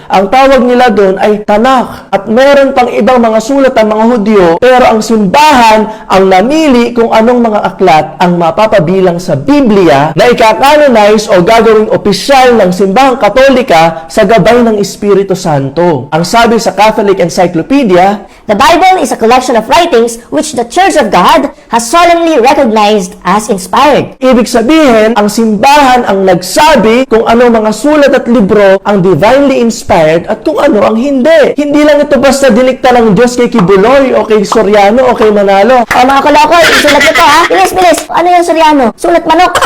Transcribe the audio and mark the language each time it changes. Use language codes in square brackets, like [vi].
[tl] Ang tawag nila doon ay Tanakh. At meron pang ibang mga sulat ng mga Hudyo, pero ang simbahan ang namili kung anong mga aklat ang mapapabilang sa Biblia na ikakanonize o gagawing opisyal ng simbahang Katolika sa gabay ng Espiritu Santo. Ang sabi sa Catholic Encyclopedia, [en] the Bible is a collection of writings which the Church of God has solemnly recognized as inspired. [tl] Ibig sabihin, ang simbahan ang nagsabi kung ano mga sulat at libro ang divinely inspired at kung ano ang hindi. Hindi lang ito basta dinikta ng Diyos kay Kibuloy o kay Soriano o kay Manalo. Mga kalokoy, sulat nyo to ha? Bilis! Ano yung Soriano? Sulat manok?